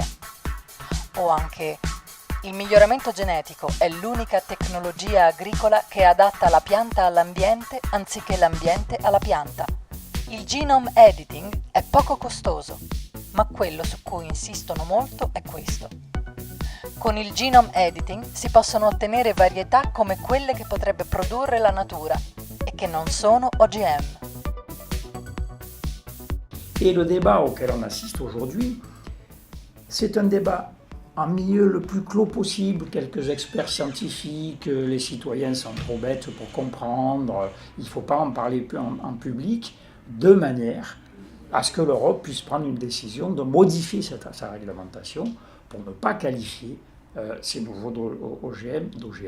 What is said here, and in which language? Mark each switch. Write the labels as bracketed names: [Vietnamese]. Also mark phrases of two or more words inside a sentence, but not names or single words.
[Italian] O anche «Il miglioramento genetico è l'unica tecnologia agricola che adatta la pianta all'ambiente anziché l'ambiente alla pianta. Il [English] genome editing [Italian] è poco costoso, ma quello su cui insistono molto è questo. Con il [English] genome editing [Italian] si possono ottenere varietà come quelle che potrebbe produrre la natura e che non sono OGM». [French] Et le débat auquel on assiste aujourd'hui, c'est un débat en milieu le plus clos possible. Quelques experts scientifiques, les citoyens sont trop bêtes pour comprendre, il ne faut pas en parler en public, de manière à ce que l'Europe puisse prendre une décision de modifier sa réglementation pour ne pas qualifier ces nouveaux OGM d'OGM.